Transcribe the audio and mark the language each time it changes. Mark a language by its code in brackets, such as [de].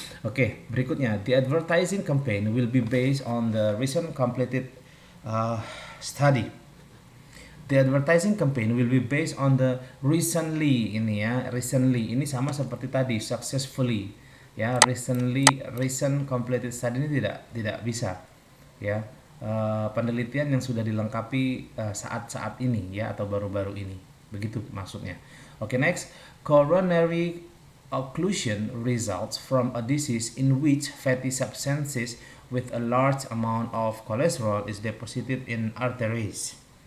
[id] Oke, berikutnya, [en] the advertising campaign will be based on the recent completed study. The advertising campaign will be based on the recently, [id] ini ya, [en] recently. [id] Ini sama seperti tadi, successfully. Ya, [en] recent completed study [id] ini tidak bisa. Ya, penelitian yang sudah dilengkapi saat-saat ini ya, atau baru-baru ini. Begitu maksudnya. Oke, next. [en] Coronary occlusion results from a disease in which fatty substances with a large amount of cholesterol is deposited in arteries.